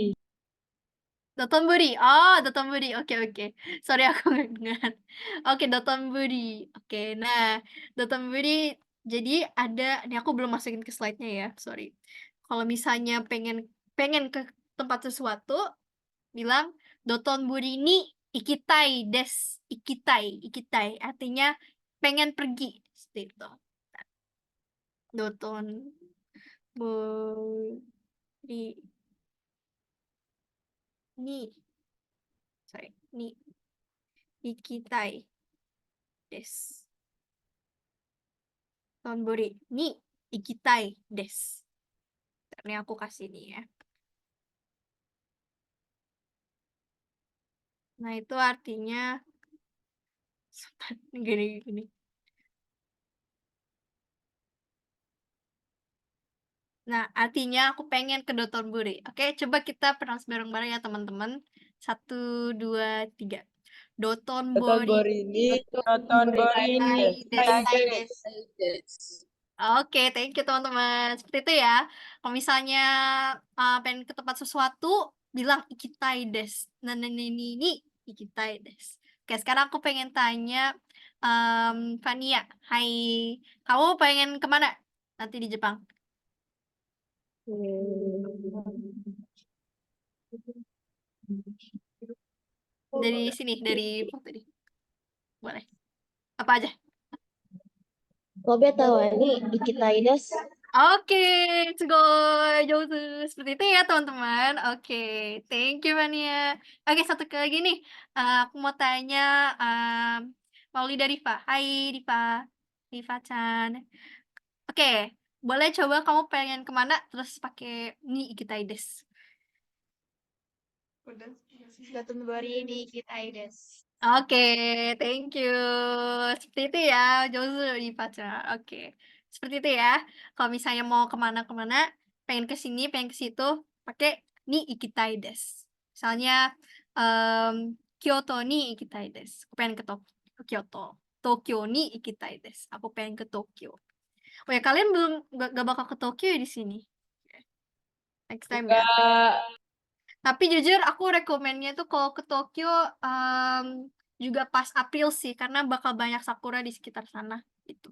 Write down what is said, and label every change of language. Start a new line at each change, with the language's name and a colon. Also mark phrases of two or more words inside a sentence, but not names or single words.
Indonesian: Dotonbori. Oh, Dotonbori. Oke, oke. Sorry aku nggak dengar. Oke, Dotonbori. Oke, nah, Dotonbori jadi ada, ini aku belum masukin ke slide-nya ya, sorry. Kalau misalnya pengen pengen ke tempat sesuatu, bilang
Japanese: 道頓堀に行きたいです.
Indonesian: Ikitai, ikitai artinya pengen pergi. Seperti itu.
Japanese: 道頓堀に、sorry、に行きたいです. Tonbori ni ikitai des.
Indonesian: Ini aku kasih nih ya. Nah, itu artinya gini. Nah, artinya aku pengen ke Dotonbori. Oke, coba kita pronounce bareng-bareng ya, teman-teman. 1, 2, 3. Dotonbori Dotonbori des. Oke,
English: thank you
Indonesian: teman-teman. Seperti itu ya. Kalau misalnya pengen ke tempat sesuatu, bilang
Japanese: 行きたいです.
Indonesian: Nah, ini
Japanese: 行きたいです.
Indonesian: Oke, sekarang aku pengen tanya Fania. Hai, kamu pengen kemana nanti di Jepang? Dari sini, dari foto ini. Boleh. Apa aja? Kobe tahu ini
Japanese: 行きたいです.
Indonesian: Oke, sugoi, jauh seperti itu ya teman-teman. Oke,
English: thank you
Indonesian: Mania. Oke, satu lagi nih. Aku mau tanya Maulida Rifa. Hai Rifa, Rifa-chan. Oke, boleh coba kamu pengen kemana terus pakai
Japanese: に行きたいです. 道頓堀に行きたいです.
English: Oke, thank you.
Indonesian: Seperti itu ya, Jozu dibaca. Oke, seperti itu ya. Kalau misalnya mau kemana-kemana, pengen ke sini, pengen ke situ, pakai
Japanese: に行きたいです. Misalnya、京都に行きたいです.
Indonesian: Aku pengen ke Kyoto.
Japanese: 東京に行きたいです.
Indonesian: Aku pengen ke Tokyo. Oh ya, kalian belum gak bakal ke Tokyo ya di sini?
English: Next time ya.
Indonesian: Tapi jujur aku rekomennya tuh kalau ke Tokyo juga pas April sih, karena bakal banyak sakura di sekitar sana gitu.